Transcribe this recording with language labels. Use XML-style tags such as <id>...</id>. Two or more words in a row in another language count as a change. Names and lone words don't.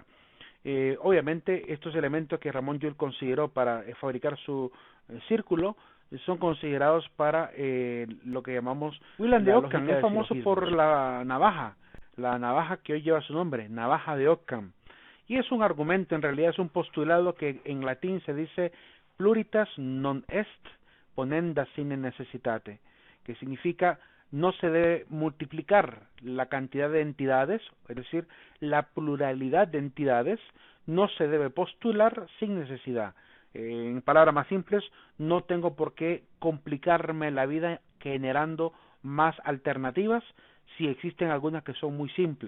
<es>Obviamente estos elementos que Ramón Llull consideró para fabricar su círculo son considerados para lo que llamamos Willem de Ockham. Es famoso por la navaja que hoy lleva su nombre, navaja de Ockham. Y es un argumento, en realidad es un postulado que en latín se dice</es> <la>pluritas non est ponenda sine necessitate,</la> <es>que significa no se debe multiplicar la cantidad de entidades, es decir, la pluralidad de entidades no se debe postular sin necesidad. En palabras más simples, no tengo por qué complicarme la vida generando más alternativas si existen algunas que son muy simples.</es>